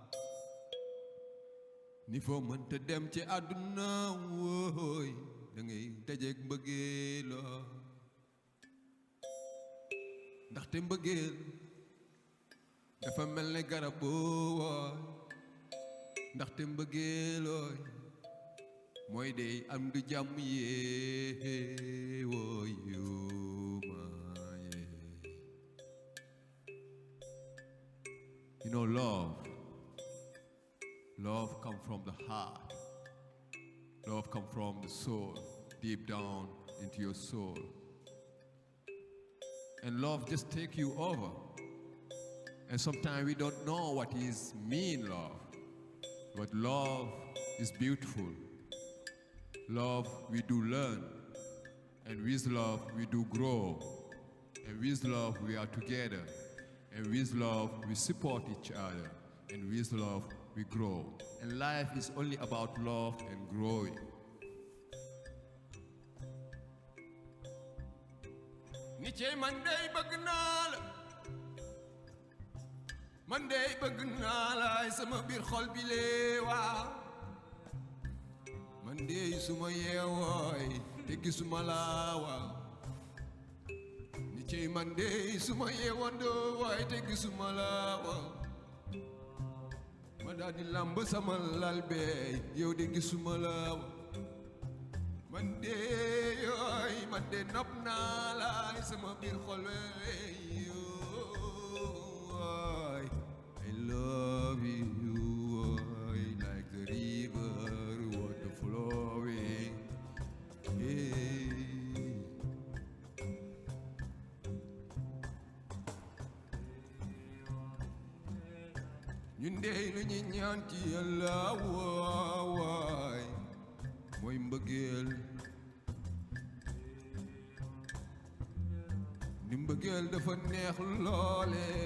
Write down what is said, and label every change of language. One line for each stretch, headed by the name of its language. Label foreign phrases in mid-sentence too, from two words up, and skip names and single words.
Wolof: ni foo mënta dem ci àdduna wooy da ngay dajeek mbëggeeloo ndaxte mbëggeel dafa mel ne garab wooy ndaxte mbëggeelooy mooy dey am du jàmm yee wooy maaye.
English: You know, love comes from the heart. Love comes from the soul, deep down into your soul. And love just take you over. And sometimes we don't know what is mean love. But love is beautiful. Love we do learn. And with love we do grow. And with love we are together. And with love we support each other. And with love we grow. And life is only about love and growing.
Wolof: Ni cey man dey bëgg naa la man dey bëgg naa la sama biir xol bi lee waaw man dey suma yeewooy te gisuma la waaw ni cey man dey suma yeewandoo waay te gisuma la waaw ma daal di lamb sama lal bee yow de gisuma la waaw man de yooy man de nopp naa la sama biir xol
English: yooy I love you yooy like the river water flowing
Wolof: ñun de lu ñu ñaan ci Yàlla waay mooy mbëggeel ni mbëggeel dafa neex loole